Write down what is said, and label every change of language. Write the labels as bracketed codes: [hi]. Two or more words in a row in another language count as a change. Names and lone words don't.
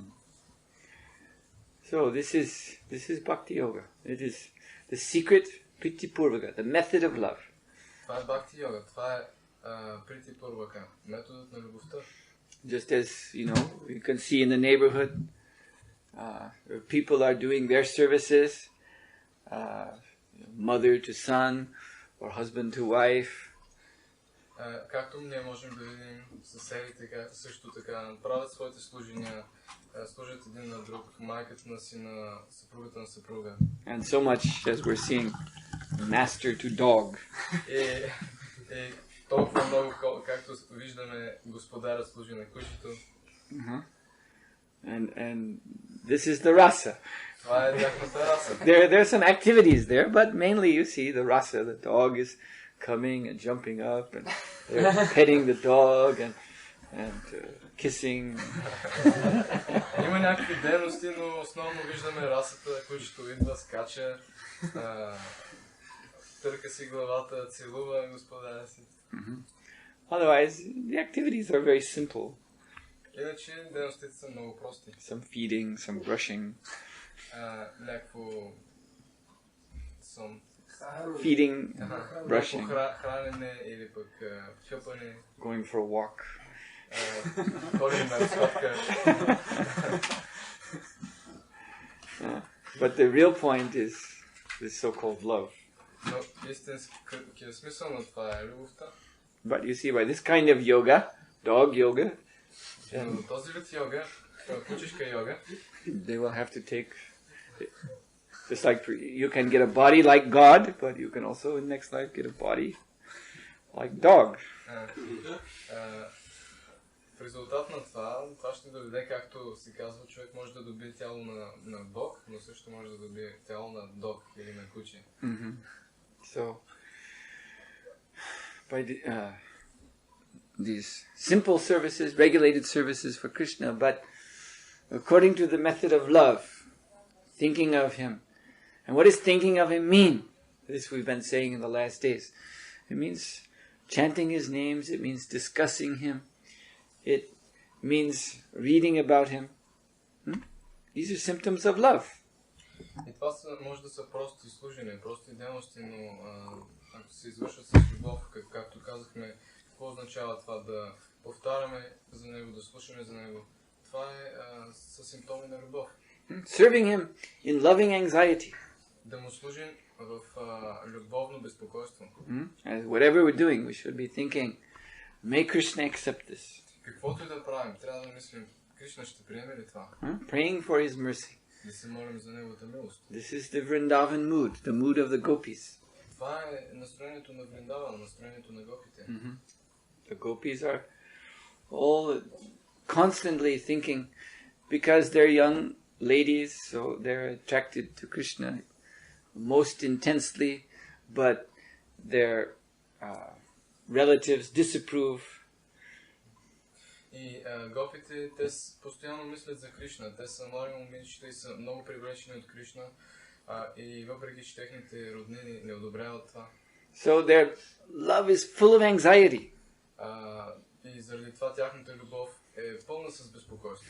[en] So this is Bhakti Yoga. It is the secret Priti Purvaka, the method of love. [bg] Това е Бхакти йога, това е Прити Пурвака, методът на любовта. [en] Just as, you can see in the neighborhood, people are doing their services, mother to son, or husband to wife. [bg] Както ние можем да видим съседите, също така правят своите служения, служат един на друг, майката на сина, съпругата на съпруга. [en] And so much as we're seeing master to dog. [bg] И толкова много, както виждаме, господарът служи на кучето. [en] And this is the rasa. [bg] Това е тяхната раса. [en] There are some activities there, but mainly you see the rasa. The dog is coming and jumping up, and they're petting the dog and kissing. [bg] Има някакви дейности, но основно виждаме расата, кучето идва, скача, търка си главата, целува господаря си. [en] Otherwise, the activities are very simple. [bg] Иначе дейностите са много прости. [en] Some feeding, some brushing. [bg] Някакво [en] feeding, brushing. [bg] Хранене или пък чъпане. [en] Going for a walk. [bg] Ходим на разходка. [en] But the real point is this so-called love. [bg] Но истинският смисъл на това е любовта. [en] But you see, by this kind of yoga, dog yoga, [bg] този вид йога, кучешка йога, [en] they will have to take, just like you can get a body like God, but you can also in next life get a body like dog. [bg] В резултат на това ще доведе, както се казва, човек може да добие тяло на Бог, но също може да добие тяло на дог или на куче. [en] So, by these simple services, regulated services for Krishna, but according to the method of love, thinking of Him. And what does thinking of Him mean? This we've been saying in the last days. It means chanting His names, it means discussing Him, it means reading about Him. These are symptoms of love. [bg] И това може да са прости служения, прости дейности, но ако се извършват с любов, както казахме, какво означава това? Да повтаряме за Него, да слушаме за Него. Това е със симптоми на любов. [en] Serving Him in loving anxiety. [bg] Да му служим в любовно безпокойство. [en] As whatever we're doing, we should be thinking, may Krishna accept this. [bg] Каквото и да правим, трябва да мислим, Кришна ще приеме ли това? [en] Praying for His mercy. [bg] Да се молим за Неговата милост. [en] This is the Vrindavan mood, the mood of the gopis. [bg] Това е настроението на Вриндаван, настроението на гопите. [en] The gopis are all constantly thinking, because they're young ladies, so they're attracted to Krishna most intensely, but their relatives disapprove. [bg] И гопите, те постоянно мислят за Кришна. Те са млади момичета и са много привлечени от Кришна. И въпреки, че техните роднини не одобряват това. So their love is full of anxiety. И заради това тяхната любов е пълна с безпокойство.